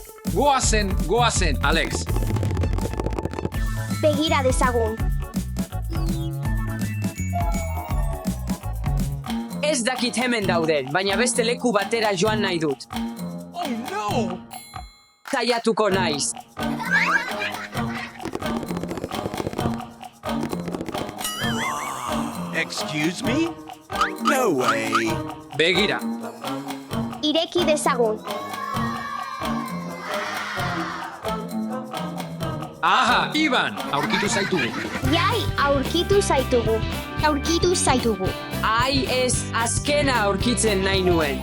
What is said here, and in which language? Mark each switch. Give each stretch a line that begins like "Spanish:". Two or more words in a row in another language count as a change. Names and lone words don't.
Basque: Goazen, Alex. Begira dezagun. Ez dakit hemen dauden, baina beste leku batera joan nahi dut.
English: Oh no!
Basque: Zaiatuko naiz.
English: Excuse me? No way!
Basque: Begira. Ireki dezagun. Aha, Iban, aurkitu zaitugu. Jai, aurkitu zaitugu. Aurkitu zaitugu. Ai ez, azkena aurkitzen nahi nuen.